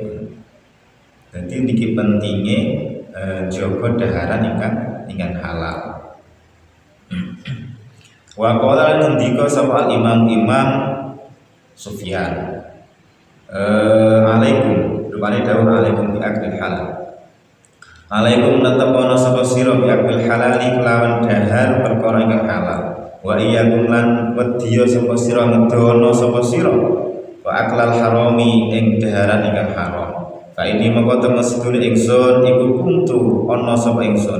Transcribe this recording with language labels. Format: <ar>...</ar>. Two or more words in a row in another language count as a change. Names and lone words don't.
<jv>Dadi niki pentinge jaga daharan ingkang halal.</jv> <ar>Wa qala</ar> <jv>ngendika sapa Imam Sufyan, alaikum, rupane dawuh</jv> <ar>alaikum bi akil halal.</ar> <jv>Alaikum natapono sapa sira</jv> <ar>bi akil halali</ar> <jv>kelawan dahar perkara ingkang halal.</jv> <ar>Wa iyyakum</ar> <jv>lan wedya sapa sira ngedono sapa sira</jv> <ar>wa aklal harami</ar> <jv>ing daharan ingkang haram.</jv> <ar>Fa ini</ar> <jv>mongko temu sedune ingsun iku</jv> <ar>kuntu ana</ar> <jv>sapa ingsun.</jv>